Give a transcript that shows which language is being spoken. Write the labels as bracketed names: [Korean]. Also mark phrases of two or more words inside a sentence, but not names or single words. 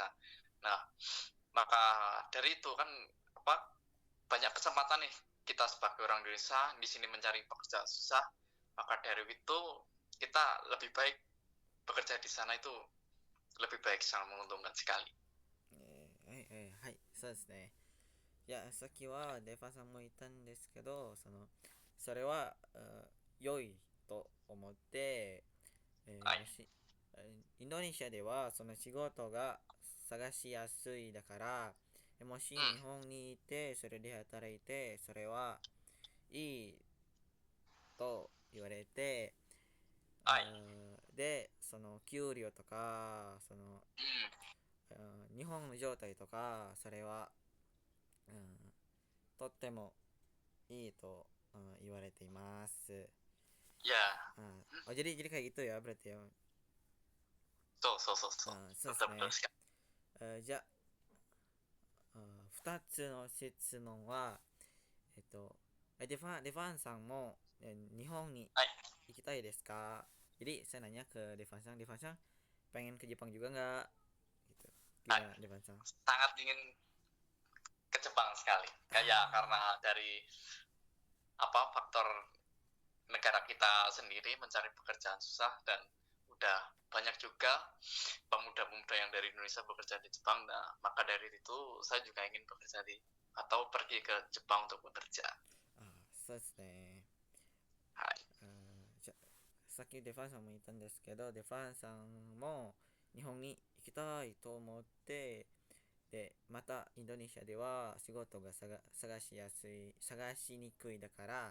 [Indonesian] Nah, maka dari itu kan apa banyak kesempatan nih kita sebagai orang Indonesia di sini mencari pekerjaan susah, maka dari itu kita lebih baik bekerja di sana itu lebih baik, sangat menguntungkan sekali. [Japanese] はい、そうですね。いや、さっきはデファさんも言ったんですけど、それは、良いと思って、はい。もし、インドネシアではその仕事が探しやすいだから、もしうん。日本にいて、それで働いて、それはいいと言われて、はい。で、その給料とか、うん。日本の状態とか、それは、うん、とってもいいと、言われています。 [Indonesian] Ya. Jadi kayak gitu ya berarti ya. [Japanese] そうそうそうそう。そうですね。 [Indonesian] betul betul sekali. [Japanese] じゃあ、2つの質問は、えっと、デファンさんも、日本に Hai. 行きたいですか? [Indonesian] Jadi saya nanya ke Devan Sang pengen ke Jepang juga nggak? Gitu. [Japanese] Hai. [Indonesian] Gimana Devan Sang? Sangat ingin ke Jepang sekali. Kayak Ah, karena dari faktor negara kita sendiri mencari pekerjaan susah dan udah banyak juga pemuda-pemuda yang dari Indonesia bekerja di Jepang. Nah, maka dari itu saya juga ingin bekerja di atau pergi ke Jepang untuk bekerja. [Japanese] そうですね。はい。じゃさっきデファンさんも言ったんですけど、デファンさんも日本に行きたいと思って、で、またインドネシアでは仕事が探しにくいだから、